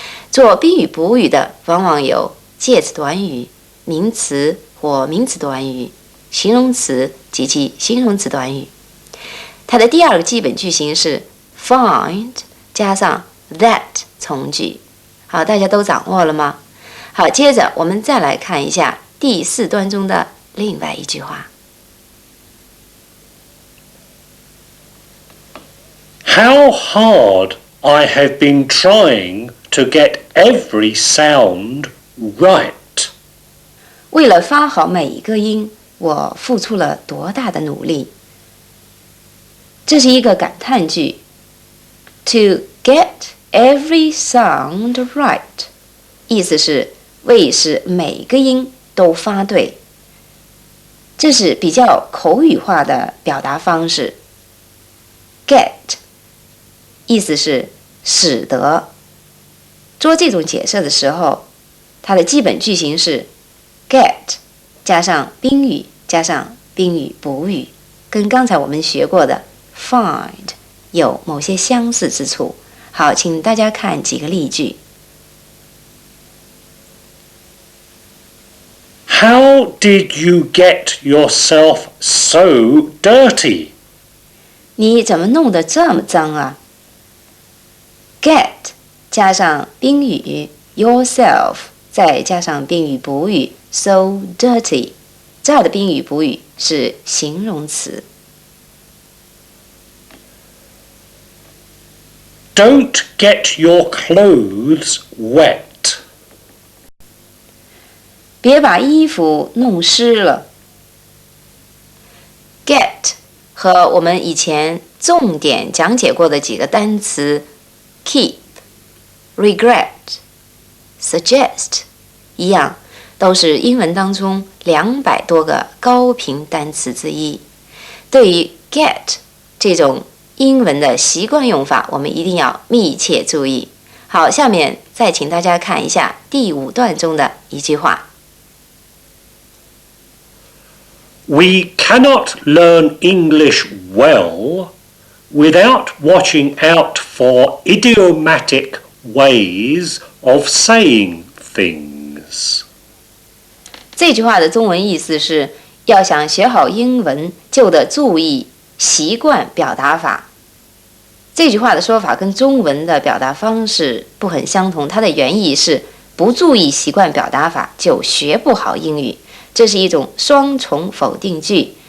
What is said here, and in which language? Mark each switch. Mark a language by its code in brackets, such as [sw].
[zh] 做宾语补语的往往有介词短语、名词或名词短语、形容词及其形容词短语。它的第二个基本句型是 find 加上 that 从句。好，大家都掌握了吗？好，接着我们再来看一下第4段中的另外一句话。 [en] How hard I have been trying to get every sound right. [zh] 为了发好每一个音，我付出了多大的努力。这是一个感叹句。 [en] To get every sound right， [zh] 意思是为使每个音都发对。这是比较口语化的表达方式。Get， 意思是使得。做这种解释的时候，它的基本句型是 get 加上宾语加上宾语补语，跟刚才我们学过的 find 有某些相似之处。好，请大家看几个例句。 [en] How did you get yourself so dirty? [zh] 你怎么弄得这么脏啊？ Get 加上宾语 yourself， 再加上宾语补语 so dirty， 这儿的宾语补语是形容词。 [en] Don't get your clothes wet. [zh] 别把衣服弄湿了。 Get 和我们以前重点讲解过的几个单词 keep、regret、suggest 一样，都是英文当中200多个高频单词之一。对于 get 这种英文的习惯用法，我们一定要密切注意。好，下面再请大家看一下第5段中的一句话。 [en] We cannot learn English well without watching out for idiomatic ways of saying things. [zh] 这句话的中文意思是，要想学好英文，就得注意习惯表达法。这句话的说法跟中文的表达方式不很相同，它的原意是不注意习惯表达法就学不好英语，这是一种双重否定句，